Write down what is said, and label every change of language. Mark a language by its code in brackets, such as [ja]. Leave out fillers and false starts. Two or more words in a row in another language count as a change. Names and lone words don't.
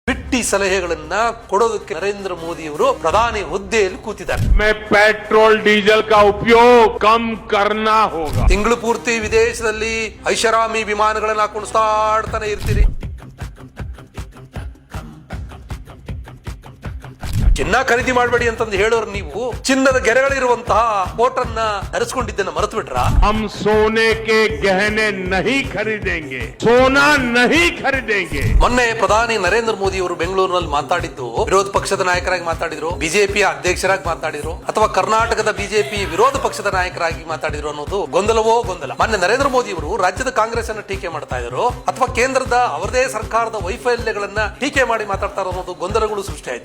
[kn] ಬಿಟ್ಟಿ ಸಲಹೆಗಳನ್ನ ಕೊಡೋದಕ್ಕೆ ನರೇಂದ್ರ ಮೋದಿ ಅವರು ಪ್ರಧಾನಿ ಹುದ್ದೆಯಲ್ಲಿ ಕೂತಿದ್ದಾರೆ. [en] petrol diesel [hi] का उपयोग कम करना होगा. [kn] ತಿಂಗಳು ಪೂರ್ತಿ ವಿದೇಶದಲ್ಲಿ ಐಷಾರಾಮಿ ವಿಮಾನಗಳನ್ನ ಹಾಕೊಂಡು ಸುತ್ತಾಡ್ತಾನೆ ಇರ್ತೀರಿ. ಚಿನ್ನ ಖರೀದಿ ಮಾಡಬೇಡಿ ಅಂತಂದು ಹೇಳೋರು ನೀವು ಚಿನ್ನದ ಗೆರೆಗಳಿರುವಂತಹ ಕೋಟನ್ನ ಧರಿಸಿಕೊಂಡಿದ್ದನ್ನ ಮರೆತು ಬಿಟ್ರ. [hi] हम सोने के गहने नहीं खरीदेंगे, सोना नहीं खरीदेंगे. [kn] ಮೊನ್ನೆ ಪ್ರಧಾನಿ ನರೇಂದ್ರ ಮೋದಿ ಅವರು ಬೆಂಗಳೂರಿನಲ್ಲಿ ಮಾತಾಡಿದ್ದು ವಿರೋಧ ಪಕ್ಷದ ನಾಯಕರಾಗಿ ಮಾತಾಡಿದ್ರು, ಬಿಜೆಪಿಯ ಅಧ್ಯಕ್ಷರಾಗಿ ಮಾತಾಡಿದ್ರು, ಅಥವಾ ಕರ್ನಾಟಕದ ಬಿಜೆಪಿ ವಿರೋಧ ಪಕ್ಷದ ನಾಯಕರಾಗಿ ಮಾತಾಡಿದ್ರು ಅನ್ನೋದು ಗೊಂದಲವೋ ಗೊಂದಲ. ಮೊನ್ನೆ ನರೇಂದ್ರ ಮೋದಿ ಅವರು ರಾಜ್ಯದ ಕಾಂಗ್ರೆಸ್ ಅನ್ನ ಟೀಕೆ ಮಾಡ್ತಾ ಇದ್ರು, ಅಥವಾ ಕೇಂದ್ರದ ಅವರದೇ ಸರ್ಕಾರದ ವೈಫಲ್ಯಗಳನ್ನ ಟೀಕೆ ಮಾಡಿ ಮಾತಾಡ್ತಾ ಅನ್ನೋದು ಗೊಂದಲಗಳು ಸೃಷ್ಟಿಯಾಯಿತು.